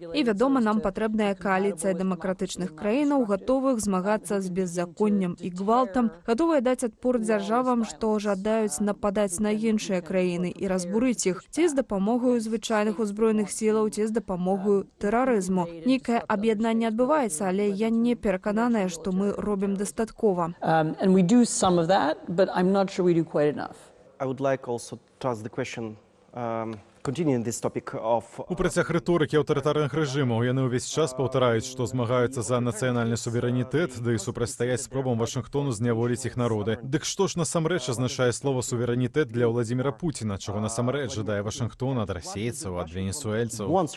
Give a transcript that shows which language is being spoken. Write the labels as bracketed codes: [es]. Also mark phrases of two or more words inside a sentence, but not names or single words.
[be] І, вядома, нам патрэбная кааліцыя дэмакратычных краінаў, гатовых змагацца з беззаконнем і гвалтам, гатовыя даць адпор дзяржавам, што жадаюць нападаць на іншыя краіны і разбурыць іх, ці з дапамогаю звычайных узброеных сілаў, ці з дапамогаю тэрарызму. Нейкае аб'яднанне адбываецца, але я не перакананая, што мы робім дастаткова. [en] And we do some of that, but I'm not sure we do quite enough. I would like also to ask the question [be] У працяг рыторыкі аўтарытарных рэжымаў яны ўвесь час паўтараюць, што змагаюцца за нацыянальны суверэнітэт, ды супрацьстаяць спробам Вашынгтону зняволіць іх народы. Дык што ж насамрэч азначае слова суверэнітэт для Владзіміра Пуціна, чаго насамрэч жадае Вашынгтон ад расейцаў, ад венесуэльцаў?